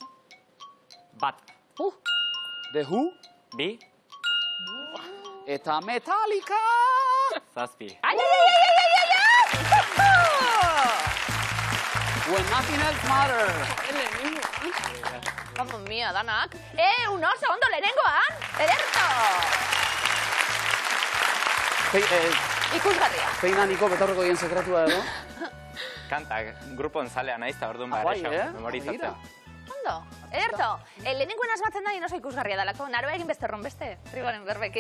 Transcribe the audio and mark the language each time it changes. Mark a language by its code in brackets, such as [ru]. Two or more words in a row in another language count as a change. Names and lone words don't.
[eu] 1. The Who. 2. Eta Metallica! 7. Ai! [en] When nothing else matters. [es] Vamos mia, [eu] danak. Un oso ondo lehenengoan, ederto! Ikusgarria. Zein da Niko betaurreko dien sekretua edo? Kantak, grupon zalea naiz eta orduan memorizatzen. Ondo, ederto. Lehenengoen asmatzen da oso ikusgarria dalako. Naroa egin beste erron beste, triboren berbeki.